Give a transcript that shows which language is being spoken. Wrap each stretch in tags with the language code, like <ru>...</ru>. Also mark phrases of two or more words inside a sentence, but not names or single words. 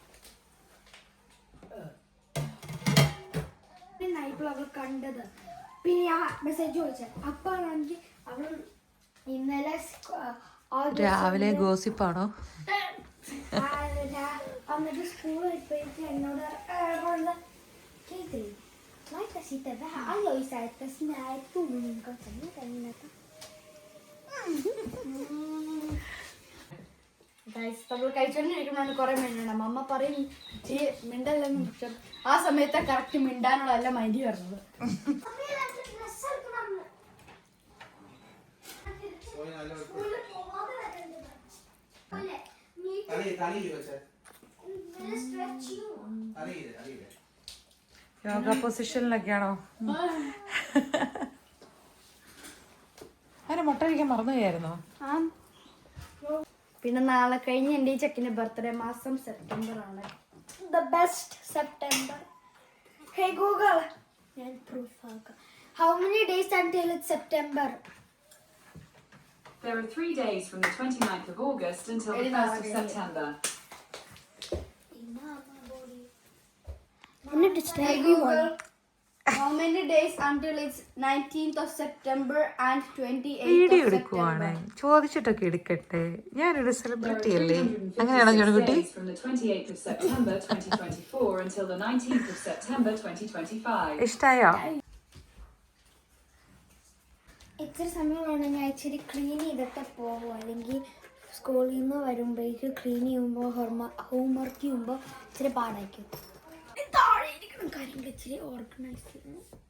<ml>നൈറ്റിൽ അവൾ കണ്ടത്. പിന്നെ ആ മെസ്സേജ് ചോദിച്ചത്. അപ്പൊ എനിക്ക് അവൾ ഇന്നലെ രാവിലെ ഗോസിപ്പാണോ? എന്നിട്ട് സ്കൂളിൽ പോയിട്ട് എന്നോട് കേട്ടില്ല. Mai casita da ayo isaita snai tu nunca sana kanina. ഗൈസ് നമ്മൾ കഴിച്ചോണ്ടിരിക്കുമ്പോഴാണ് കുറെ മിണ്ടണം. അമ്മ പറയും ഈ മിണ്ടല്ലെന്ന്. പക്ഷെ ആ സമയത്ത് കറക്റ്റ് മിണ്ടാനുള്ള അല്ല മൈൻഡ് വരുന്നത്. യോഗ പൊസിഷനിലൊക്കെയാണോ? അതിന് മുട്ട കഴിക്കാൻ മറന്നു പോയായിരുന്നോ? പിന്നെ നാളെ കഴിഞ്ഞ് എൻ്റെ ഈ ചെക്കിന്റെ ബർത്ത്ഡേ മാസം സെപ്റ്റംബർ ആണ്.</ml> <en>The best September. Hey Google. And proof. How many days until it's September? There are 3 days from the 29th of August until the 1st of September. Hey Google, how many days until it's 19th of September and 28th</en> <ml>വീഡിയോ</ml> <en>of</en> <ml>എടുക്കുവാണ്.</ml> <en>September?</en> <ml>ചോദിച്ചിട്ടൊക്കെ എടുക്കട്ടെ. ഞാനൊരു</ml> <en>There are</en> <ml>സെലിബ്രിറ്റി അല്ലേ?</ml> <en>356</en> <ml>അങ്ങനെയാണോ ജോണിക്കുട്ടി?</ml> <en>days from the 28th of September 2024 until the 19th of September 2025.</en> <ml>ഇഷ്ടായോ? ഇത്ര സമയമാണ് ഞാൻ ഇച്ചിരി ക്ലീൻ ചെയ്തിട്ട് പോകും. അല്ലെങ്കിൽ സ്കൂളിൽ നിന്ന് വരുമ്പോഴേക്ക് ക്ലീൻ ചെയ്യുമ്പോൾ ഹോംവർക്ക് ചെയ്യുമ്പോൾ ഇച്ചിരി പാടായിരിക്കും. താഴെ ഇരിക്കണം കാര്യങ്ങൾ ഇച്ചിരി ഓർഗനൈസ് ചെയ്യണം.</ml>